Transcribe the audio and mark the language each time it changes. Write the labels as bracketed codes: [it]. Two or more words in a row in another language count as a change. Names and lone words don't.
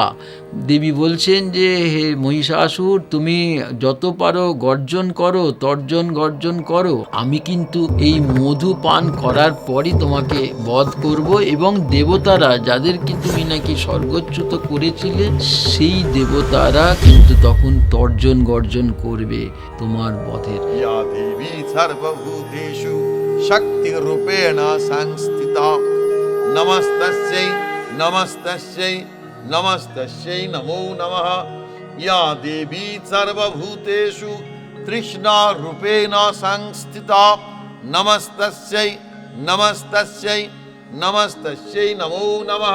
[bn] দেবী বলছেন যে হে মহিষাসুর, তুমি যত পারো গর্জন করো, তর্জন গর্জন করো, আমি কিন্তু এই মধু পান করার পরই তোমাকে বধ করব, এবং দেবতারা যাদেরকে তুমি নাকি স্বর্গচ্যুত করেছিলে সেই দেবতারা কিন্তু তখন তর্জন গর্জন করবে তোমার বধের। [sa] या देवी सर्वभूतेषु शक्तिरूपेण संस्थिता नमस्तस्यै नमस्तस्यै नमस्तस्यै नमो नमः। या देवी सर्वभूतेषु तृष्णारूपेण संस्थिता नमस्तस्यै नमस्तस्यै नमस्तस्यै नमो नमः।